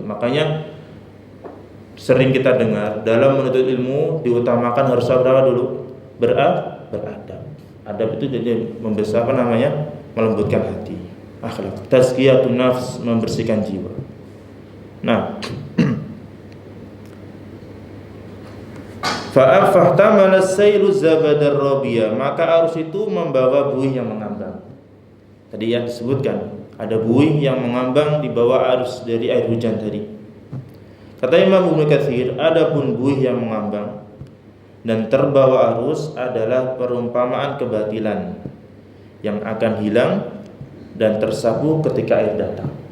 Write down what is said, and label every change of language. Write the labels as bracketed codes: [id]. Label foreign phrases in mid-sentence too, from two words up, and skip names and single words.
[id] Makanya sering kita dengar dalam menuntut ilmu diutamakan harus apa dulu? Beradab. Adab itu jadi melembutkan hati. Akhlak, [ar] تزكية النفس, [id] membersihkan jiwa. Nah, [ar] فاحتمل السيل زبدا رابيا, [id] maka arus itu membawa buih yang mengambang. Tadi yang disebutkan ada buih yang mengambang di bawah arus dari air hujan tadi. Kata Imam Ibnu Katsir, adapun buih yang mengambang dan terbawa arus adalah perumpamaan kebatilan yang akan hilang dan tersapu ketika air datang.